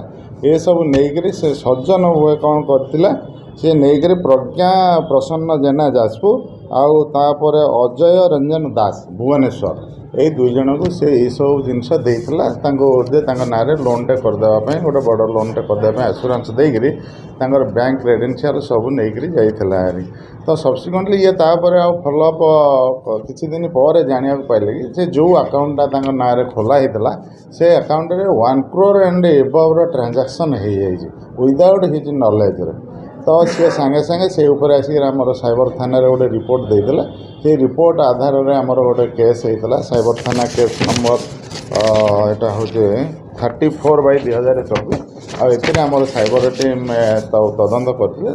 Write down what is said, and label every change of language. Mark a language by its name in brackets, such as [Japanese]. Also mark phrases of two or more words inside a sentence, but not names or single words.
[Odia] ଏସବୁ ନେଇକରି ସେ ସଜ୍ଜନ ଭୁଏ କ'ଣ କରିଥିଲା ସେ ନେଇକରି ପ୍ରଜ୍ଞା ପ୍ରସନ୍ନ ଜେନା ଯାଜପୁର ଆଉ ତାପରେ ଅଜୟ ରଞ୍ଜନ ଦାସ ଭୁବନେଶ୍ୱର ଏଇ 2 ଜଣଙ୍କୁ ସେ ଏଇସବୁ ଜିନିଷ ଦେଇଥିଲା ତାଙ୍କୁ ଯେ ତାଙ୍କ ନାଁରେ ଲୋନ୍ଟେ କରିଦେବା ପାଇଁ ଗୋଟେ ବଡ଼ ଲୋନ୍ଟେ କରିଦେବା ପାଇଁ ଆସୁରାନ୍ସ ଦେଇକରି ତାଙ୍କର [English] bank credential [Odia] ସବୁ ନେଇକରି ଯାଇଥିଲା ଆରି। ତ ସବସିକ୍ୱେଣ୍ଟଲି ଇଏ ତାପରେ ଆଉ ଫଲୋଅପ୍ କିଛି ଦିନ ପରେ ଜାଣିବାକୁ ପାଇଲେ କି ସେ ଯେଉଁ ଆକାଉଣ୍ଟଟା ତାଙ୍କ ନାଁରେ ଖୋଲା ହେଇଥିଲା ସେ ଆକାଉଣ୍ଟରେ [English] 1 crore and above [Odia] ଟ୍ରାଞ୍ଜାକ୍ସନ୍ ହେଇଯାଇଛି [English] without his knowledge. [Odia] ତ ସିଏ ସାଙ୍ଗେ ସାଙ୍ଗେ ସେ ଉପରେ ଆସିକି ଆମର ସାଇବର ଥାନାରେ ଗୋଟେ ରିପୋର୍ଟ ଦେଇଥିଲେ। ସେଇ ରିପୋର୍ଟ ଆଧାରରେ ଆମର ଗୋଟେ କେସ୍ ହେଇଥିଲା ସାଇବର ଥାନା [English] case number [Odia] ଏଇଟା ହେଉଛି 34/2024 ଆଉ ଏଥିରେ ଆମର [English] cyber team [Odia] ତଦନ୍ତ କରିଥିଲେ।